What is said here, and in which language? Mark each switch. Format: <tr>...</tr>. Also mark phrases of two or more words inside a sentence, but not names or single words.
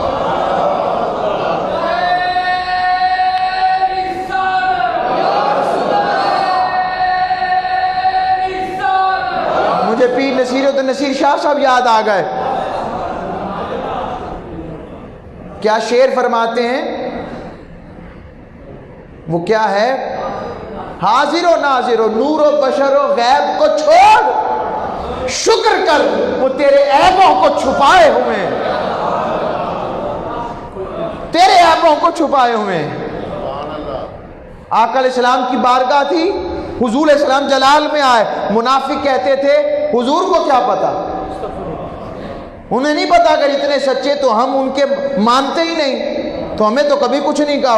<ur>مجھے پیر نصیر الدین نصیر شاہ صاحب یاد آ گئے، کیا شعر فرماتے ہیں، وہ کیا ہے، حاضر و ناظر و نور و بشر و غیب کو چھوڑ، شکر کر وہ تیرے عیبوں کو چھپائے ہوئے، تیرے عیبوں کو چھپائے ہوئے۔ آقا</ur> <ar>علیہ السلام</ar> <ur>کی بارگاہ تھی، حضور</ur> <ar>علیہ السلام</ar> <ur>جلال میں آئے، منافق کہتے تھے حضور کو کیا پتا، انہیں نہیں پتا، اگر اتنے سچے تو ہم ان کے مانتے ہی نہیں، تو ہمیں تو کبھی کچھ نہیں کہا۔</ur>